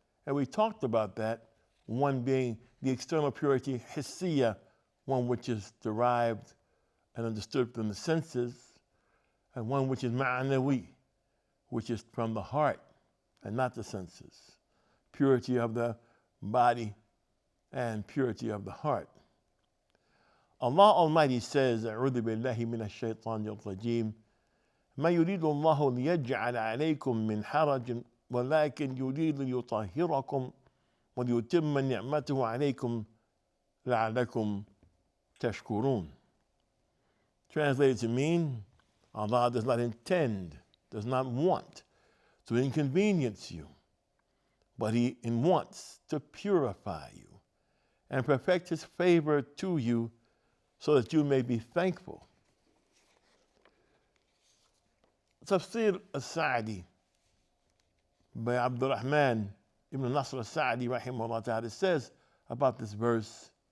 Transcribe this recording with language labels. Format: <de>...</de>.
<en>And we talked about that, one being the external purity, hissiya, one which is derived and understood from the senses, and one which is ma'anawi, which is from the heart and not the senses. Purity of the body and purity of the heart. Allah Almighty says,</en> <ar>أعوذ بالله من الشيطان الرجيم ما يريد الله ليجعل عليكم من حرج ولكن يريد ليطهركم وليتم نعمته عليكم لعلكم تشكرون.</ar> <en>Translated to mean, Allah does not intend, does not want to inconvenience you, but He wants to purify you and perfect His favor to you so that you may be thankful. Tafsir al-Sa'di by Abdul Rahman ibn Nasr al-Sa'di rahimahullah ta'ala says about this verse,</en>